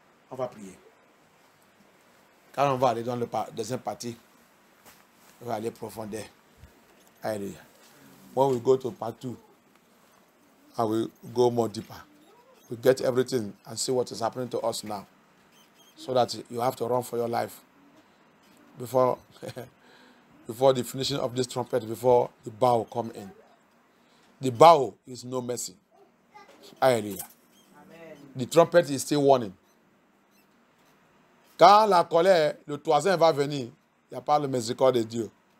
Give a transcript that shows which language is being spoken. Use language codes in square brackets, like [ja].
[fr] On va prier. Quand on va aller dans le deuxième partie, on va aller profondeur. Alléluia. [en] When we go to part 2, I will go more deeper. We get everything and see what is happening to us now. So that you have to run for your life before the finishing of this trumpet, before the bow come in. The bow is no mercy. Hallelujah. Amen. The trumpet is still warning. [fr] Quand la colère, le troisième va venir, il n'y a pas le miséricorde de Dieu.